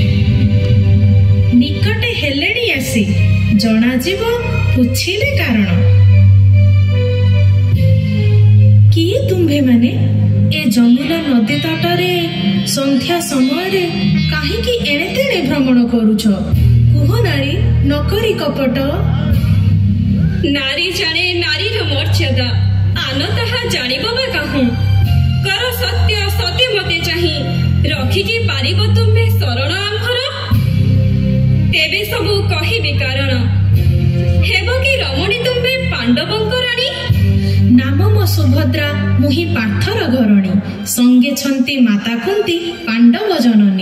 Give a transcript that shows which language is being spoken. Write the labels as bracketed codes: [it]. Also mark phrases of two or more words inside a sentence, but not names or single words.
[or] ନିକଟେ ହେଲେଣି ଆସି, ଜଣାଯିବ ପୁଛିଲେ କାରଣ। କିଏ ତୁମ୍ଭେ ମାନେ ଏ ଯମୁନା ନଦୀ ତଟରେ ସନ୍ଧ୍ୟା ସମୟରେ କାହିଁକି ଏଣେ ତେଣେ ଭ୍ରମଣ କରୁଛ? କୁହ ନାରୀ, ନକରି କପଟ। ନାରୀ ଜାଣେ ନାରୀର ମର୍ଯ୍ୟାଦା, ସ୍ଥାନ ତାହା ଜାଣିବ ବା କାହୁଁ। କର ସତ୍ୟ ସତ୍ୟ ମତେ ଚାହିଁ ରଖିକି ପାରିବ ତୁମ୍ଭେ ଶରଣ ଆମ୍ଭର। ତେବେ ସବୁ କହିବି କାରଣ ହେବ କି ରମଣୀ ତୁମ୍ଭେ ପାଣ୍ଡବଙ୍କ ରାଣୀ। ନାମ ମୋ ସୁଭଦ୍ରା ମୁହିଁ ପାର୍ଥର ଘରଣୀ, ସଙ୍ଗେ ଛନ୍ତି ମାତା କୁନ୍ତି ପାଣ୍ଡବ ଜନନୀ।